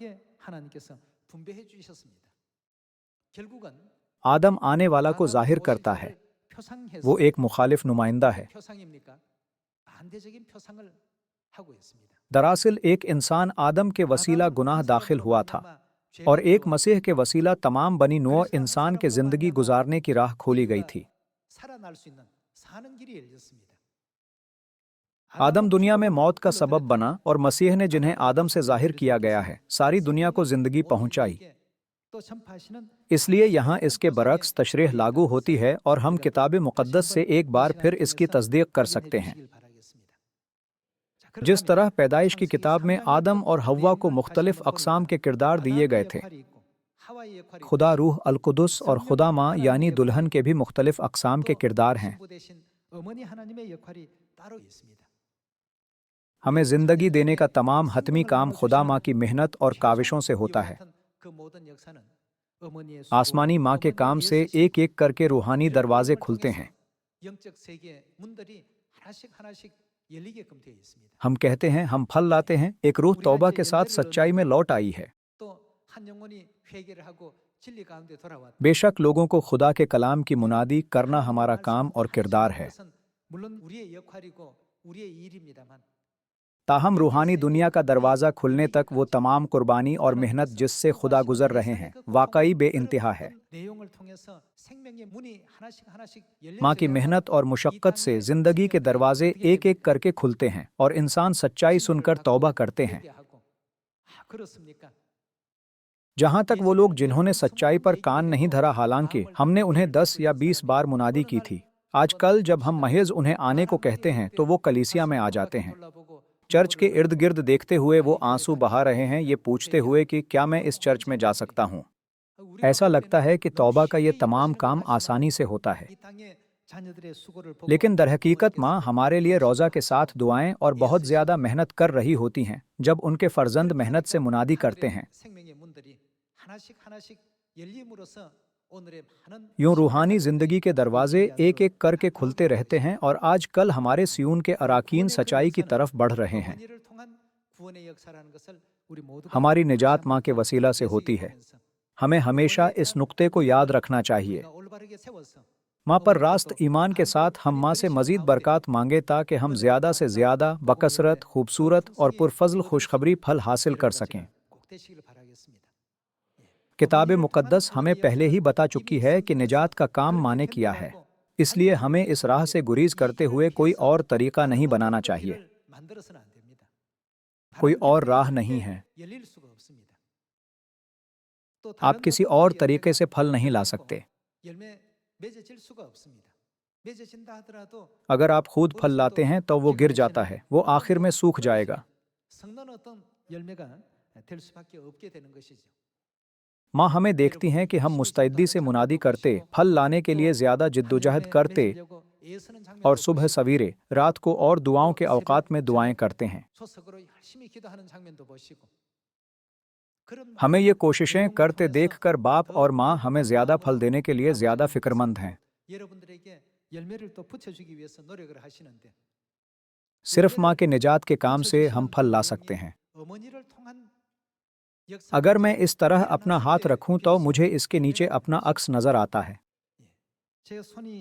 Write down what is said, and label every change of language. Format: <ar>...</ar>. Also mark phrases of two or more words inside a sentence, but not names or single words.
<ur>آدم آنے والا کو ظاہر کرتا ہے، وہ ایک مخالف نمائندہ ہے. دراصل ایک انسان آدم کے وسیلہ گناہ داخل ہوا تھا اور ایک مسیح کے وسیلہ تمام بنی نوع انسان کے زندگی گزارنے کی راہ کھولی گئی تھی.</ur> <ko>살아날 수 있는 사는 길이 열렸습니다.</ko> <ur>آدم دنیا میں موت کا سبب بنا اور مسیح نے جنہیں آدم سے ظاہر کیا گیا ہے ساری دنیا کو زندگی پہنچائی.</ur> <ko>또 전파하시는</ko> <ur>اس لیے یہاں اس کے برعکس تشریح لاگو ہوتی ہے اور ہم کتاب مقدس سے ایک بار پھر اس کی تصدیق کر سکتے ہیں. جس طرح پیدائش کی کتاب میں آدم اور حوا کو مختلف اقسام کے کردار دیے گئے تھے، خدا روح القدس اور خدا ماں یعنی دلہن کے بھی مختلف اقسام کے کردار ہیں.</ur> <ko>어머니 하나님의 역할이 따로 있습니다.</ko> <ur>ہمیں زندگی دینے کا تمام حتمی کام خدا ماں کی محنت اور کاوشوں سے ہوتا ہے.</ur> <ko>그 모든 역사는 어머니의</ko> <ur>آسمانی ماں کے کام سے ایک ایک کر کے روحانی دروازے کھلتے ہیں.</ur> <ko>영적 세계의 문들이 하나씩 열리게끔 되어 있습니다.</ko> <ur>ہم کہتے ہیں ہم پھل لاتے ہیں، ایک روح توبہ کے ساتھ سچائی میں لوٹ آئی ہے.</ur> <ko>또 한 영혼이 회개를 하고 진리 가운데 돌아왔다.</ko> <ur>بیشک لوگوں کو خدا کے کلام کی منادی کرنا ہمارا کام اور کردار ہے.</ur> <ko>그것은 물론 우리의 역할이고 우리의 일입니다만</ko> <ur>تاہم روحانی دنیا کا دروازہ کھلنے تک وہ تمام قربانی اور محنت جس سے خدا گزر رہے ہیں واقعی بے انتہا ہے.</ur> <ko>내용을 통해서 생명의 문이 하나씩</ko> <ur>ماں کی محنت اور مشقت سے زندگی کے دروازے ایک ایک کر کے کھلتے ہیں اور انسان سچائی سن کر توبہ کرتے ہیں.</ur> <ko>그렇습니까?</ko> <ur>جہاں تک وہ لوگ جنہوں نے سچائی پر کان نہیں دھرا، حالانکہ ہم نے انہیں 10 یا 20 بار منادی کی تھی، آج کل جب ہم محض انہیں آنے کو کہتے ہیں تو وہ کلیسیا میں آ جاتے ہیں. چرچ کے ارد گرد دیکھتے ہوئے وہ آنسو بہا رہے ہیں، یہ پوچھتے ہوئے کہ کیا میں اس چرچ میں جا سکتا ہوں. ایسا لگتا ہے کہ توبہ کا یہ تمام کام آسانی سے ہوتا ہے,</ur> <ko>이 땅의 자녀들의 수고를 보고</ko> <ur>لیکن درحقیقت ماں ہمارے لیے روزہ کے ساتھ دعائیں اور بہت زیادہ محنت کر رہی ہوتی ہیں جب ان کے فرزند محنت سے منادی کرتے ہیں.</ur> <ko>생명의 문들이 하나씩 열림으로써 오늘의 많은</ko> <ur>یوں روحانی زندگی کے دروازے ایک ایک کر کے کھلتے رہتے ہیں اور آج کل ہمارے صیون کے اراکین سچائی کی طرف بڑھ رہے ہیں.</ur> <ko>어머니를 통한 구원의 역사라는 것을 우리 모두가</ko> <ur>ہماری نجات ماں کے وسیلہ سے ہوتی ہے۔ ہمیں ہمیشہ اس نکتے کو یاد رکھنا چاہیے.</ur> <ko>올바르게 세워서</ko> <ur>ماں پر راست ایمان کے ساتھ ہم ماں سے مزید برکات مانگے تاکہ ہم زیادہ سے زیادہ بکثرت، خوبصورت اور پرفضل خوشخبری پھل حاصل کر سکیں.</ur> <ko>꼭 되시길 바라겠습니다.</ko> <ur>کتاب مقدس ہمیں پہلے ہی بتا چکی ہے کہ نجات کا کام ماں نے کیا ہے، اس لیے ہمیں اس راہ سے گریز کرتے ہوئے کوئی اور طریقہ نہیں بنانا چاہیے.</ur> <ko>만들어서는 안 됩니다.</ko> <ur>کوئی اور راہ نہیں ہے.</ur> <ko>열릴 수가 없습니다. 또</ko> <ur>آپ کسی اور طریقے سے پھل نہیں لا سکتے.</ur> <ko>열매 맺어질 수가 없습니다. 맺어진다 하더라도</ko> <ur>اگر آپ خود پھل لاتے ہیں تو وہ گر جاتا ہے، وہ آخر میں سوکھ جائے گا.</ur> <ko>성난 어떤 열매가 될 수밖에 없게 되는 것이죠.</ko> <ur>ماں ہمیں دیکھتی ہیں کہ ہم مستعدی سے منادی کرتے، پھل لانے کے لیے زیادہ جدوجہد کرتے</ur> <ko>맺으려고 애쓰는 장면도</ko> <ur>اور صبح سویرے، رات کو اور دعاؤں کے اوقات میں دعائیں کرتے ہیں.</ur> <ko>소석으로 열심히 기도하는 장면도 보시고 그런</ko> <ur>ہمیں یہ کوششیں کرتے دیکھ کر باپ اور ماں ہمیں زیادہ پھل دینے کے لیے زیادہ فکرمند ہیں.</ur> <ko>여러분들에게 열매를 또 붙여주기 위해서 노력을 하시는데</ko> <ur>صرف ماں کے نجات کے کام سے ہم پھل لا سکتے ہیں.</ur> <ko>어머니를 통한 역사</ko> <ur>اگر میں اس طرح اپنا ہاتھ رکھوں تو مجھے اس کے نیچے اپنا عکس نظر آتا ہے,</ur> <ko>제 손이</ko>